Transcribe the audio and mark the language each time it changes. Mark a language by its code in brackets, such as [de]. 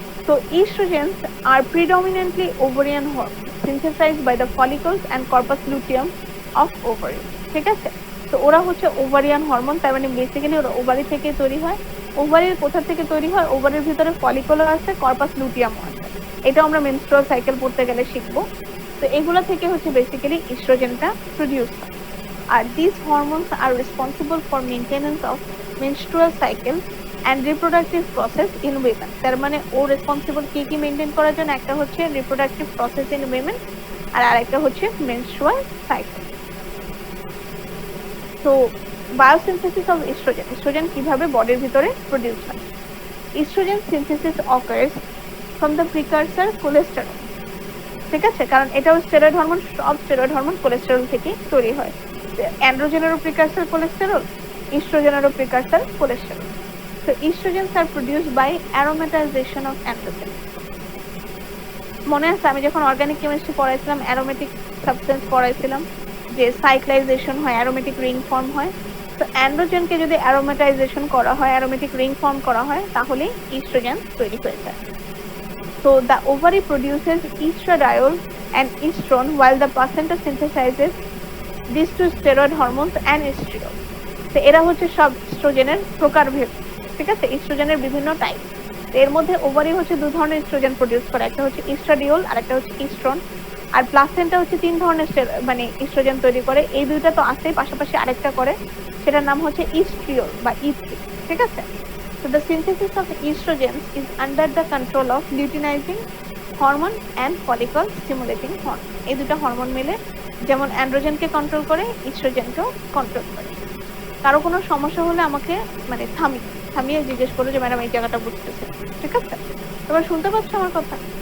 [en] So estrogens are predominantly ovarian hormones synthesized by the follicles and corpus luteum of ovary. [bn] ঠিক আছে? তো ওরা হচ্ছে ওভারিয়ান হরমোন, তার মানে বেসিক্যালি ওরা ওভারি থেকে তৈরি হয়। ওভারির কোথা থেকে তৈরি হয়? ওভারির ভিতরে ফলিকলও আছে, কর্পাস লুটিয়ামও আছে। এটা আমরা মেনস্ট্রুয়াল সাইকেল পড়তে গেলে শিখবো। তো এগুলো থেকে হচ্ছে বেসিক্যালি ইস্ট্রোজেনটা প্রডিউস হয়। [en] আর this hormones are responsible for maintenance of menstrual cycle and reproductive process in women. [bn] তার মানে ও রেসপন্সিবল কি কি মেইনটেইন করার জন্য? একটা হচ্ছে [en] reproductive process in women, [bn] আর আরেকটা হচ্ছে মেনস্ট্রুয়াল সাইকেল। তো [en] biosynthesis of estrogen, [bn] ইস্ট্রোজেন কিভাবে বডির ভিতরে প্রডিউস হয়? [en] Estrogen synthesis occurs from the precursor cholesterol. [bn] ঠিক আছে? কারণ এটাও স্টেরয়েড হরমোন, সব স্টেরয়েড হরমোন কোলেস্টেরল থেকে তৈরি হয়। অ্যান্ড্রোজেনেরও precursor cholesterol, ইস্ট্রোজেনেরও precursor cholesterol. [en] So estrogens are produced by aromatization of androgen. [bn] মনে আছে আমি যখন অর্গানিক কেমিস্ট্রি পড়াইছিলাম, অ্যারোমেটিক সাবস্টেন্স পড়াইছিলাম, যে সাইক্লাইজেশন হয়, অ্যারোমেটিক রিং ফর্ম হয়। তো অ্যান্ড্রোজেনকে যদি অ্যারোমেটাইজেশন করা হয়, অ্যারোমেটিক রিং ফর্ম করা হয়, তাহলে ইস্ট্রোজেন তৈরি হয়ে যায়। [en] So the ovary produces estradiol and estrone while the placenta synthesizes these two steroid hormones and estriol. [bn] তো এরা হচ্ছে সব ইস্ট্রোজেনের প্রকারভেদ। ঠিক আছে? ইস্ট্রোজেনের বিভিন্ন টাইপ। এর মধ্যে ওভারি হচ্ছে 2 ধরনের ইস্ট্রোজেন প্রডিউস করে, একটা হচ্ছে ইস্ট্রাডিওল আর একটা হচ্ছে ইস্ট্রন। আর প্লাসেন্টা হচ্ছে 3 ধরনের মানে ইস্ট্রোজেন তৈরি করে। এই দুইটা তো আছেই, পাশাপাশি আরেকটা করে, সেটার নাম হচ্ছে ইস্ট্রিওল বা E3, ঠিক আছে? [en] So the synthesis of estrogens is under the control of luteinizing hormone and follicle stimulating hormone. [bn] এই দুটো হরমোন মিলে যেমন অ্যান্ড্রোজেনকে কন্ট্রোল করে, ইস্ট্রোজেনকেও কন্ট্রোল করে। কারো কোনো সমস্যা হলে আমাকে মানে থামিয়ে জিজ্ঞেস করো যে ম্যাডাম এই জায়গাটা বুঝতেছে, ঠিক আছে? তোমরা শুনতে পাচ্ছ আমার কথা?